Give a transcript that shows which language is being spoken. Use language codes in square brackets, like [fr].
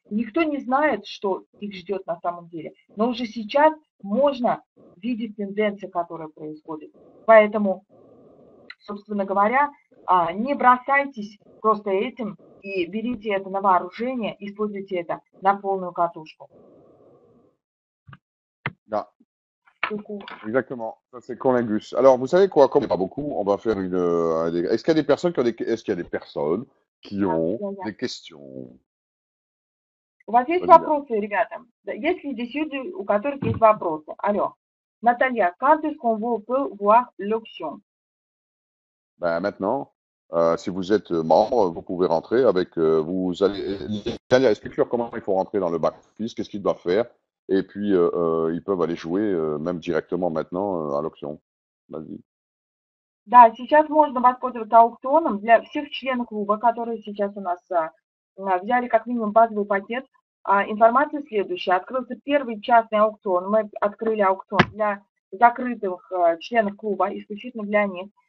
[ru] Никто не знает, что их ждет на самом деле. Но уже сейчас можно видеть тенденции, которые происходят. Поэтому, собственно говоря, не бросайтесь просто этим и берите это на вооружение, используйте это на полную катушку. [fr] Ah, exactement, ça c'est Conlingus. Alors, vous savez quoi, comme il n'y a pas beaucoup, on va faire une. Est-ce qu'il y a des personnes qui ont est-ce qu'il y a des personnes qui ont des questions? [ru] У вас есть вопросы, ребята? Есть ли здесь люди, у которых есть вопросы? Алло. [fr] Наталья, quand est-ce qu'on peut voir l'option? Ben, maintenant, si vous êtes membre, vous pouvez rentrer avec. Vous allez. Nathalie explique-leur comment il faut rentrer dans le back-office, qu'est-ce qu'ils doivent faire. Et puis, ils peuvent aller jouer même directement maintenant à l'option. Vas-y. [ru] Да, сейчас можно воспользоваться аукционом для всех членов клуба, которые сейчас у нас взяли как минимум базовый пакет. Информация следующая. Открылся первый частный аукцион. Мы открыли аукцион для закрытых членов клуба, исключительно для них.